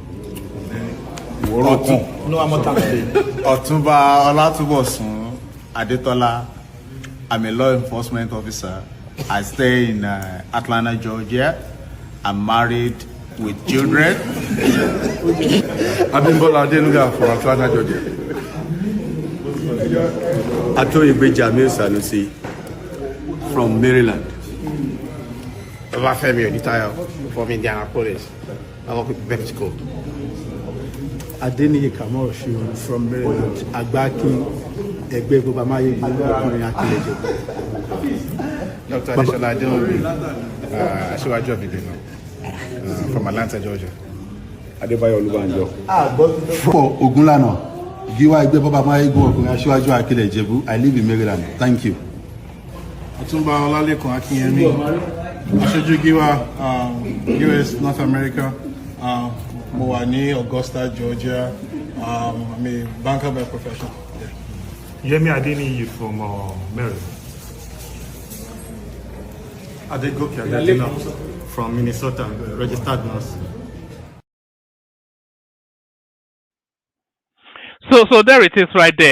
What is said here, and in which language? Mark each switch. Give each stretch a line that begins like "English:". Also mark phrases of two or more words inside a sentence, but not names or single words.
English: Otumba Olatubosun Adetola. I'm a law enforcement officer. I stay in Atlanta, Georgia. I'm married with children. Abimbola Adenuga from Atlanta, Georgia. Atoyegbe Jamil Sanusi from Maryland. Olafemi Oditayo from Indianapolis. I work with Mexico. Adeni Kamoshu from Maryland. Agbaki Egbe Bobamaye Akileje. Dr. Adeshola Adeobi, Asiwaju Obidino, from Atlanta, Georgia. Adebayo Olubanjo. For Ogoniland, Giwa Egbe Bobamaye Asiwaju Akileje. I live in Maryland. Thank you. Otumba Olalekun Akinyemi, Aṣojú Giwa, US, North America.
Yoruba: Mo wà ní Augusta, Georgia.
English: I'm a banker by profession. Yemi Adeniyi from Maryland. Adegoke Adedina from Minnesota, registered nurse. So there it is right there.